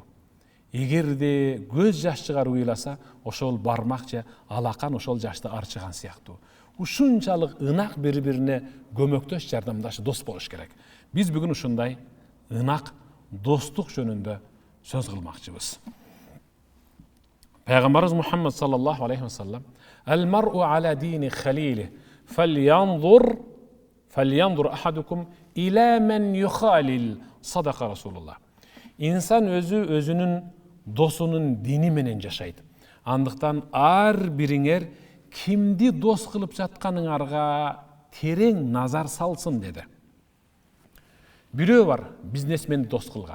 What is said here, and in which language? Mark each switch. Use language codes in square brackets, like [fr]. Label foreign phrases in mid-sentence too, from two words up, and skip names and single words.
[ky] Эгерде көз жаш чыгарып ыйласа, ошол бармак же алакан ошол жашты арчыган сыяктуу. Ушунчалык ынак бири-бирине көмөктөш, жардамдаш дос болуш керек. Биз бүгүн ушундай ынак достук жөнүндө сөз кылмакчыбыз. [ar] Пайгамбарыбыз Мухаммад صلى الله عليه وسلم: "المرء على دين خليله فلينظر أحدكم من يخالل", صدق رسول الله. [ky] Инсан өзүнүн досунун дини менен жашайт. Андыктан ар бириңер кимди дос кылып жатканыңарга терең назар салсын деди. Бирөө бар, бизнесмен дос кылган.